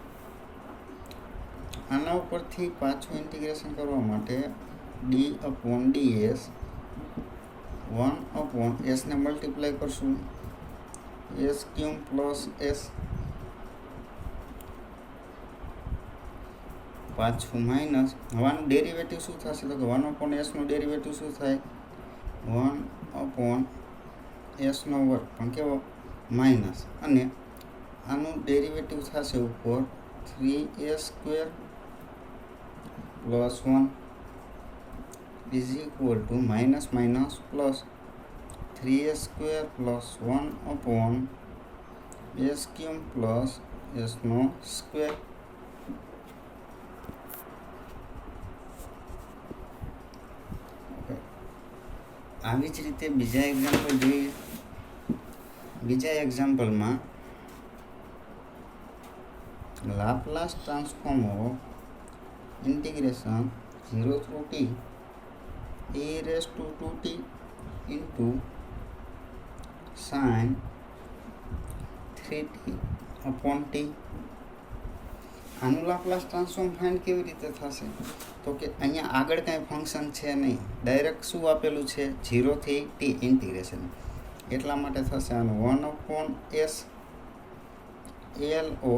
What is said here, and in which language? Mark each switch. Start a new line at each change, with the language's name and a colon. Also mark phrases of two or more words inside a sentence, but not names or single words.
Gujarati: આના ઉપરથી પાછું ઇન્ટિગ્રેશન કરવા માટે d/ds 1/s ને મલ્ટીપ્લાય કરશું s³ + s, પાછું માઇનસ. હવાનું ડેરિવેટિવ શું થશે? તો કે 1/s નું ડેરિવેટિવ શું થાય? 1/s², પણ કેવો? માઇનસ. અને આનું ડેરિવેટિવ થશે ઉપર 3s² + 1
English: is equal to minus plus
Gujarati: 3s² + 1/s³ + s². આવી જ રીતે બીજા એક્ઝામ્પલ જોઈએ. બીજા એક્ઝામ્પલમાં
English: Laplace transform of integration 0 through t e−2t into sin 3t/t.
Gujarati: આનું
English: Laplace transform find
Gujarati: કેવી રીતે થશે? તો કે અહીંયા આગળ કાંઈ ફંક્શન છે નહીં, ડાયરેક્ટ શું આપેલું છે? 0 થી t ઇન્ટિગ્રેશન. એટલા માટે થશે આનું 1/s LO.